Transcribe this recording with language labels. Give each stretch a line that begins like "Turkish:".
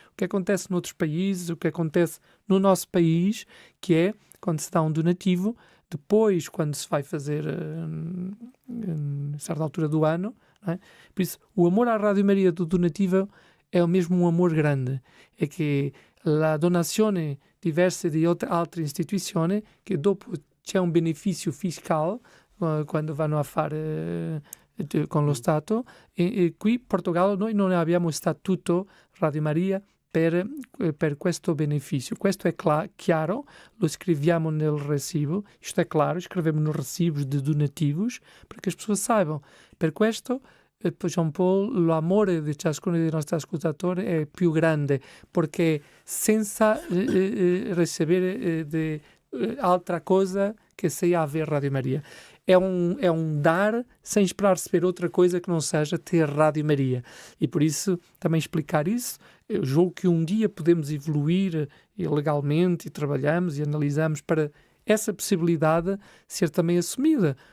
Portuguese: O que acontece noutros países, o que acontece no nosso país, que é, quando se dá um donativo, depois, quando se vai fazer em certa altura do ano, não é? Por isso, o amor à Rádio Maria do donativo é mesmo um amor grande. É que a
Italian: donazione diversa di altre istituzioni, che dopo c'è un beneficio fiscale quando vanno a fare con lo Stato, e qui in Portogallo noi non abbiamo statuto Radio Maria per questo beneficio. Questo è chiaro, lo scriviamo nel recibo,
Portuguese: isto é claro, escrevemos nos recibos de donativos, para que as pessoas saibam.
Italian: Per questo, João Paulo, l'amore di ciascuno dei nostri ascoltatori è più grande, perché senza ricevere altra cosa che sia haver Radio Maria.
Portuguese: É um dar sem esperar receber outra coisa que não seja ter Rádio Maria. E por isso, também explicar isso, eu julgo que um dia podemos evoluir legalmente e trabalhamos e analisamos para essa possibilidade ser também assumida